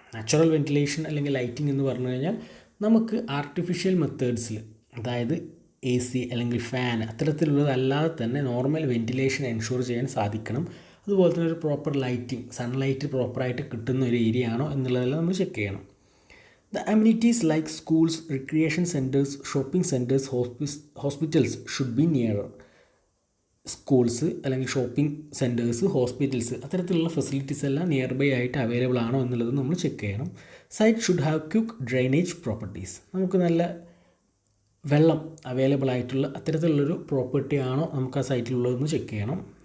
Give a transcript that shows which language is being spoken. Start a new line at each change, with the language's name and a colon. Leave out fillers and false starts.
Malayalam: Natural ventilation അല്ലെങ്കിൽ lighting എന്ന് പറഞ്ഞു കഴിഞ്ഞാൽ നമുക്ക് ആർട്ടിഫിഷ്യൽ മെത്തേഡ്സിൽ, അതായത് AC അല്ലെങ്കിൽ ഫാൻ അത്തരത്തിലുള്ളതല്ലാതെ തന്നെ നോർമൽ വെൻറ്റിലേഷൻ എൻഷുർ ചെയ്യാൻ സാധിക്കണം. അതുപോലെ തന്നെ ഒരു പ്രോപ്പർ ലൈറ്റിംഗ്, സൺലൈറ്റ് പ്രോപ്പറായിട്ട് കിട്ടുന്ന ഒരു ഏരിയ ആണോ എന്നുള്ളതെല്ലാം നമ്മൾ ചെക്ക് ചെയ്യണം.
English: The amenities like schools, recreation centers, shopping centers, hospitals should be nearer.
Malayalam: Schools അല്ലെങ്കിൽ ഷോപ്പിംഗ് സെൻറ്റേഴ്സ്, ഹോസ്പിറ്റൽസ് അത്തരത്തിലുള്ള ഫെസിലിറ്റീസ് എല്ലാം നിയർ ബൈ ആയിട്ട് അവൈലബിൾ ആണോ എന്നുള്ളത് നമ്മൾ ചെക്ക് ചെയ്യണം.
English: Site should have quick drainage properties.
Malayalam: നമുക്ക് നല്ല വെള്ളം അവൈലബിൾ ആയിട്ടുള്ള അത്തരത്തിലുള്ളൊരു പ്രോപ്പർട്ടി ആണോ നമുക്ക് ആ സൈറ്റിലുള്ളതെന്ന് ചെക്ക് ചെയ്യണം.